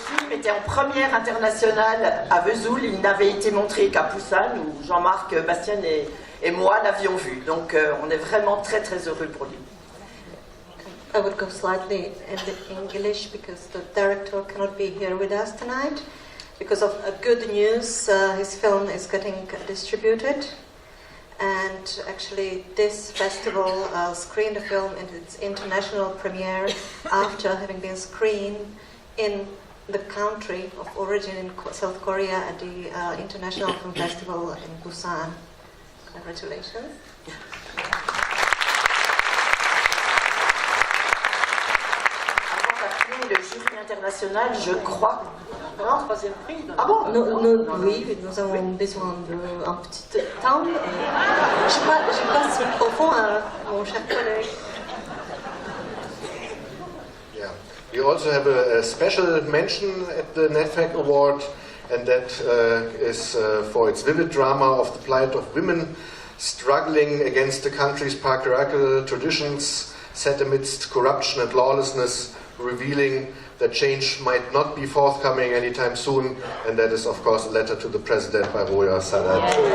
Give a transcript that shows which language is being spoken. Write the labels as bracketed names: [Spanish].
[French] Était en première internationale à Vesoul, il n'avait été montré qu'à Busan où Jean-Marc, Bastien et moi l'avions vu. Donc on est vraiment très très heureux pour lui. [English] I would go slightly in English because the director cannot be here with us tonight. Because of good news, his film is getting distributed. And actually this festival screened the film in its international premiere after having been screened in the country of origin in South Korea at the International Film Festival in Busan. Congratulations. [French] Avant d'appeler le jury international, je crois. Non, troisième prix. Ah bon? Oui, nous avons besoin d'un petit temps. Je passe au fond à mon cher collègue. [English] We also have a special mention at the NetPAC Award, and that is for its vivid drama of the plight of women struggling against the country's patriarchal traditions set amidst corruption and lawlessness, revealing that change might not be forthcoming anytime soon, and that is of course a letter to the President by Roya Sadat.